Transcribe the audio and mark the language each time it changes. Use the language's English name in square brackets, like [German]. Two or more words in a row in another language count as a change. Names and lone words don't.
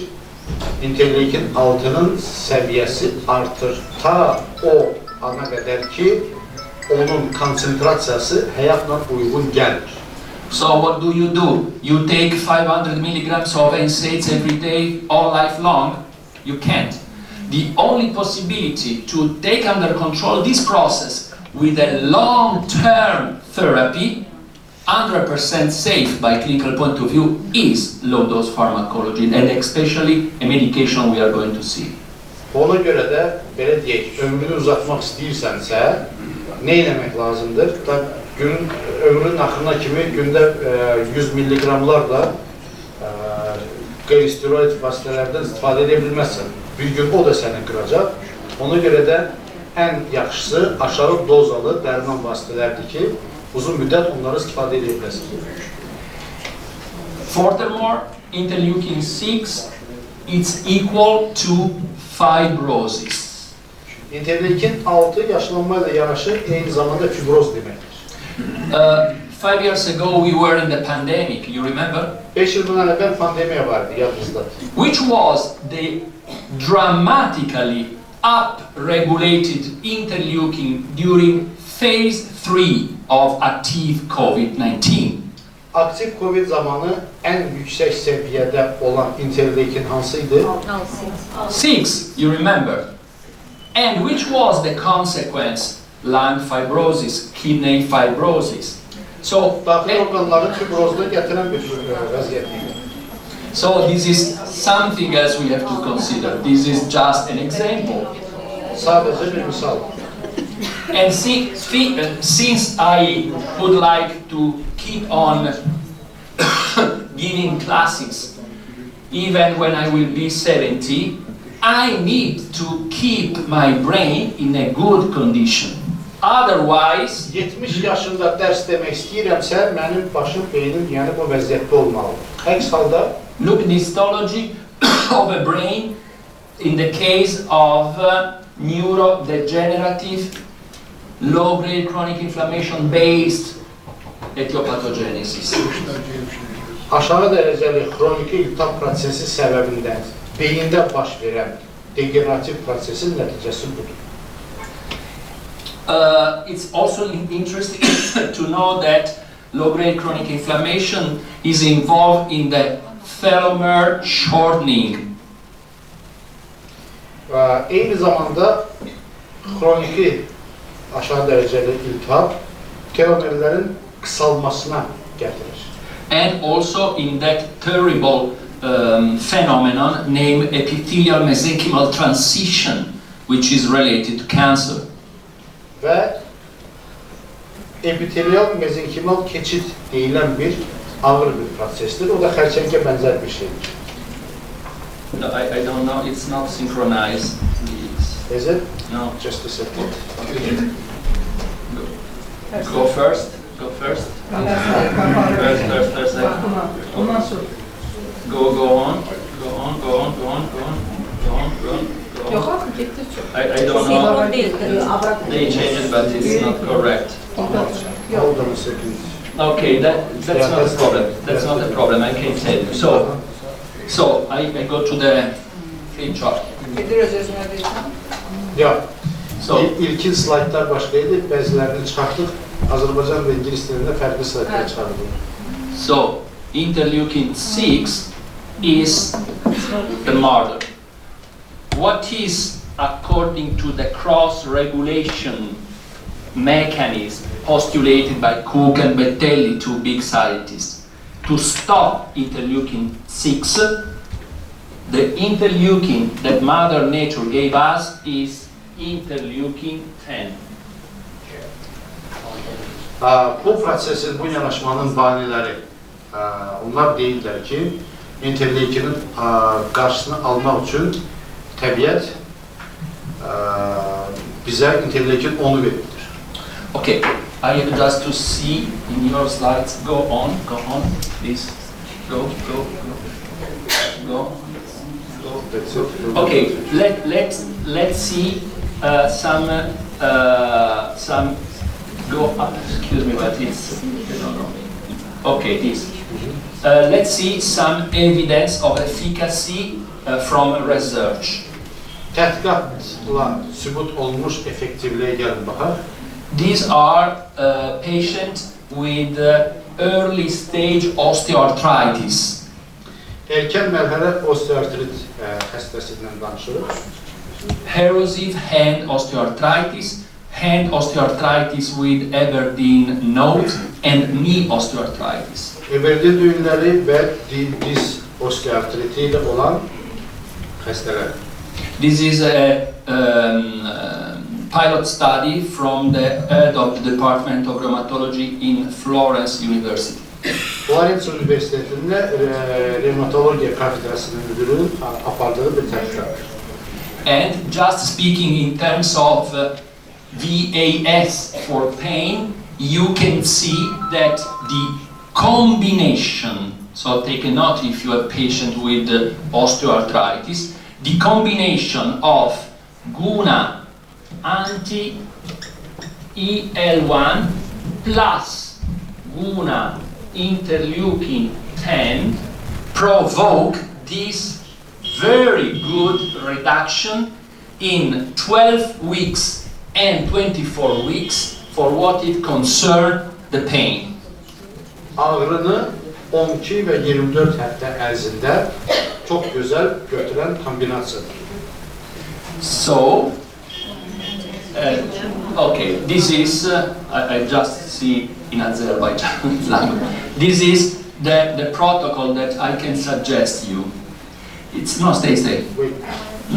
[Azerbaijani] İnterleukin 6-nın səviyyəsi artır ta o ana qədər ki, onun konsentrasiyası həyatla uyğun gəlir. [English] So what do? You take 500 milligrams of NSAIDs every day, all life long? You can't. The only possibility to take under control this process with a long-term therapy, 100% safe by clinical point of view, is low-dose pharmacology, and especially a medication we are going to see. [Azerbaijani] Ona görə də, belə deyək, ömrünü uzatmaq istəyirsənsə, nə eləmək lazımdır? Ömrünün axırına kimi gündə 100 milliqramlarla qeyri-steroid vasitələrdən istifadə edə bilməzsən. Bir gün o da səni qıracaq. Ona görə də ən yaxşısı aşağı dozalı dərman vasitələrdir ki, uzun müddət onları istifadə edə bilməsin. [English] Furthermore, interleukin-6 is equal to fibrosis. [Azerbaijani] İnterleukin 6 yaşlanmayla yanaşı eyni zamanda fibroz deməkdir. [English] 5 years ago we were in the pandemic, you remember? [Azerbaijani] 5 yıl bundan əvvəl pandemiya vardı, yadınızda. [English] Which was the dramatically up-regulated interleukin during phase 3 of active COVID-19? [Azerbaijani] Aktiv COVID zamanı ən yüksək səviyyədə olan interleukin hansıydı? [English] 6, you remember. And which was the consequence? Lung fibrosis, kidney fibrosis. So, [Azerbaijani] Daxili orqanların fibrozunu gətirən bir vəziyyət idi. [English] so this is something else we have to consider. This is just an example. [Azerbaijani] Sadəcə bir misal. [English] And since I would like to keep on giving classes, even when I will be 70, I need to keep my brain in a good condition. Otherwise, [Azerbaijani] 70 yaşında dərs demək istəyirəmsə, mənim başım, beynim, yəni bu vəziyyətdə olmalı. Əks halda, [English] look at the histology of a brain in the case of neurodegenerative, low-grade chronic inflammation-based etiopathogenesis. [Azerbaijani] aşağı dərəcəli xroniki iltihab prosesi səbəbindən beyində baş verən degenerativ prosesin nəticəsi budur. [English] It's also interesting to know that low-grade chronic inflammation is involved in the telomere shortening. [Azerbaijani] Eyni zamanda xroniki aşağı dərəcəli iltihab telomerlərin qısalmasına gətirir. [English] And also in that terrible phenomenon named epithelial mesenchymal transition, which is related to cancer. [Azerbaijani] Və epitelial mezenkhymal keçid deyilən bir ağır bir prosesdir. O da xərçəngə bənzər bir şeydir. [English] No, I don't know, it's not synchronized. Is it? No. Just a second. Go first. Go first. First. Go on. [Azerbaijani] Yox, axı getdi çox. [English] I don't know. They changed it, but it's not correct. Hold on a second. Okay, that's not a problem. That's not a problem. I can tell you. So I go to the flip chart. [Azerbaijani] Gedir öz-özünə deyirsən. Ya, [English] So [Azerbaijani] ilkin slaytlar başqa idi, bəzilərini çıxartdıq. Azərbaycan və İngilis dilində fərqli slaytlar çıxarıldı. [English] So interleukin 6 is the marker. What is, according to the cross-regulation mechanism postulated by Cook and Bettelli, two big scientists, to stop interleukin 6, the interleukin that Mother Nature gave us is interleukin 10. [Azerbaijani] Bu prosesin, bu yanaşmanın bahanələri, onlar deyirlər ki, interleukinin qarşısını almaq üçün təbiət bizə interleukin 10'u verir. [English] Okay, I have just to see in your slides. Go on, please. Go. Okay, let's see some go up. Excuse me, but it's okay. This. Let's see some evidence of efficacy from research. [Azerbaijani] Tədqiqatla sübut olmuş effektivliyə gəlin baxaq. [English] These are patients with early stage osteoarthritis. [Azerbaijani] Erkən mərhələ osteoartrit xəstəsindən danışırıq. [English] Erosive hand osteoarthritis with Aberdeen node, and knee osteoarthritis. [Azerbaijani] Aberdeen düyünləri və diz osteoartriti ilə olan xəstələr. [English] This is a pilot study from the head of the Department of Rheumatology in Florence University. [Azerbaijani] Florence Üniversitəsində revmatologiya kafedrasının müdürünün apardığı bir tədqiqat. [English] And just speaking in terms of VAS for pain, you can see that the combination, so take a note if you have a patient with osteoarthritis, the combination of GUNA anti-EL1 plus GUNA interleukin 10 provoke this very good reduction in 12 weeks and 24 weeks for what it concern the pain. [Azerbaijani] Ağrını 12 və 24 həftə ərzində çox gözəl götürən kombinasiyadır. [English] So, okay, this is, I just see in Azerbaijan language, this is the protocol that I can suggest you. It's, no, stay. Wait, No.